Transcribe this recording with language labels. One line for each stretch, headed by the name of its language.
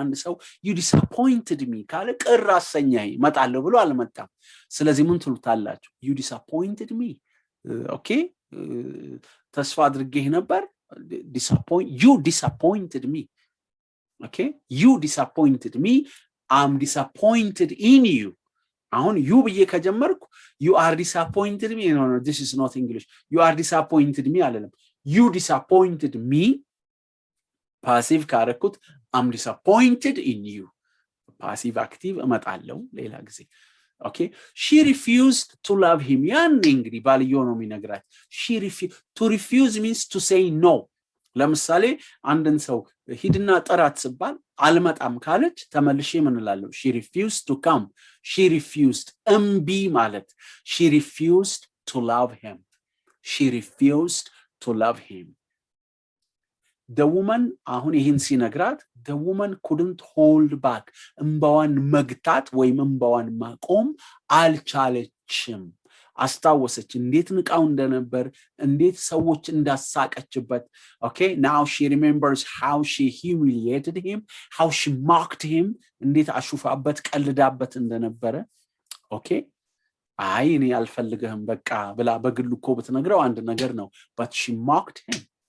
Amharic: አንድ ሰው
English: you disappointed me
Amharic: ካለ ቅር አሰኛኝ መጣለሁ ብሎ አልመጣም። ስለዚህ ምን ትሉታላችሁ?
English: you disappointed me. Okay,
Amharic: ተስፋ አድርጌህ ነበር።
English: you disappointed me. Okay, you disappointed me. I'm disappointed in you. አሁን you
Amharic: ብዬ ከጀመርኩ
English: you are disappointed me. No, this is not English. You are disappointed me አለለም። you disappointed me passive ካረኩት I'm disappointed in you. passive active
Amharic: እመጣለሁ ሌላ ጊዜ።
English: Okay, she refused to love him.
Amharic: ያኔ እንግዲህ ባልየው ነው የሚነግራት።
English: to refuse means to say no.
Amharic: ለምሳሌ አንድን ሰው ሂድና ጥራት ሲባል አልመጣም ካለች ተመልሼ ምን እላለሁ?
English: she refused to come. she refused
Amharic: እምቢ ማለት
English: she refused to love him. she refused to love him. the woman
Amharic: አሁን ይሄን ሲነግራት
English: the woman couldn't hold back.
Amharic: እንባዋን መግታት ወይም እንባዋን ማቆም አልቻለችም። አስታወሰች እንዴት ንቃው እንደነበር፣ እንዴት ሰዎች እንዳሳቀችበት።
English: Okay, now she remembers how she humiliated him, how she mocked him,
Amharic: እንዴት አሹፋበት ቀልዳበት እንደነበረ። Okay, አይ እኔ አልፈልግህም በቃ ብላ በግሉ እኮ ብትነግረው አንድ ነገር ነው።
English: but she mocked him.